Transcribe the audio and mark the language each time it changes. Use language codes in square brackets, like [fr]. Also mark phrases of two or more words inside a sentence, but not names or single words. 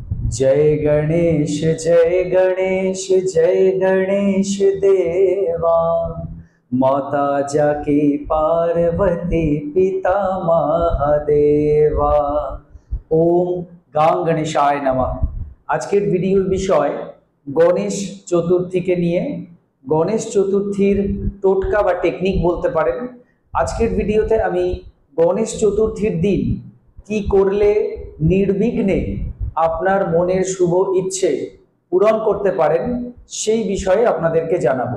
[hi] जय गणेश जय गणेश जय गणेश देवा। माता जाके पार्वती पिता महादेवा। [sa] ओम गां गणेशाय नमः। [bn] আজকের ভিডিওর বিষয় গণেশ চতুর্থীকে নিয়ে। গণেশ চতুর্থীর টোটকা বা টেকনিক বলতে পারেন। আজকের ভিডিওতে আমি গণেশ চতুর্থীর দিন কি করলে নির্বিঘ্নে আপনার মনের শুভ ইচ্ছে পূরণ করতে পারেন সেই বিষয়ে আপনাদেরকে জানাবো।